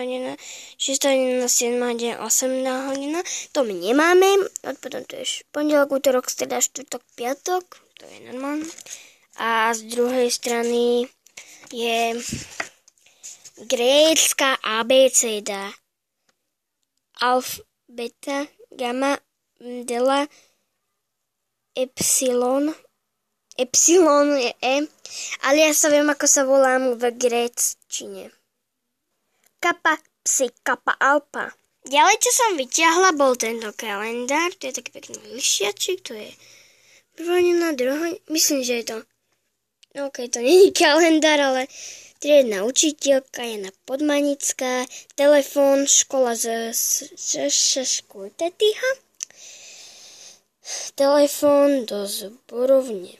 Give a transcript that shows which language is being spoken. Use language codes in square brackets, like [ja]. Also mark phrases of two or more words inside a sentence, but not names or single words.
[sk] hodina, 6. hodina, 7. hodina, 8. hodina. To my nemáme. Potom tu je pondelok, útorok, streda, štvrtok, piatok. To je normálne. A z druhej strany je grécka abeceda. Alf, beta, gamma, delta, epsilon. Epsilon je E, ale ja sa viem, ako sa volám v gréčtine. Kappa, psi, kappa, alpa. Ďalej, čo som vyťahla, bol tento kalendár. To je taký pekný lišiačik, to je 1. hodina, 2. myslím, že je to. No okej, to nie je kalendár, ale triedna učiteľka, Jana Podmanická, telefón, škola z školy Tetyha, telefón do zborovne.